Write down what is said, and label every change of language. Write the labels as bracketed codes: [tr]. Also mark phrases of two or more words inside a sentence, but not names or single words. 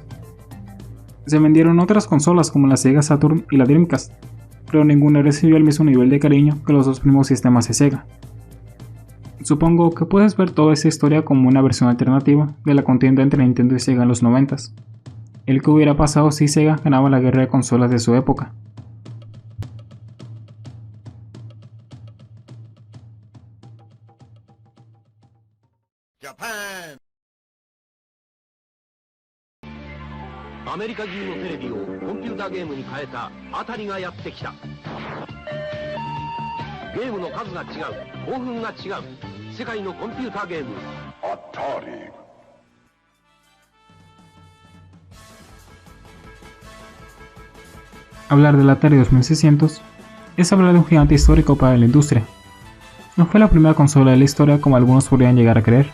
[es] Se vendieron otras consolas como la Sega Saturn y la Dreamcast, pero ninguna recibió el mismo nivel de cariño que los dos primeros sistemas de Sega. Supongo que puedes ver toda esta historia como una versión alternativa de la contienda entre Nintendo y Sega en los 90s, el que hubiera pasado si Sega ganaba la guerra de consolas de su época. [ja] Japan. アメリカ中のテレビをコンピューターゲームに変えた当たりがやってきた。ゲームの数が違う、興奮が違う、世界のコンピューターゲーム。 [es] Atari. Hablar del Atari 2600 es hablar de un gigante histórico para la industria. No fue la primera consola de la historia como algunos podrían llegar a creer.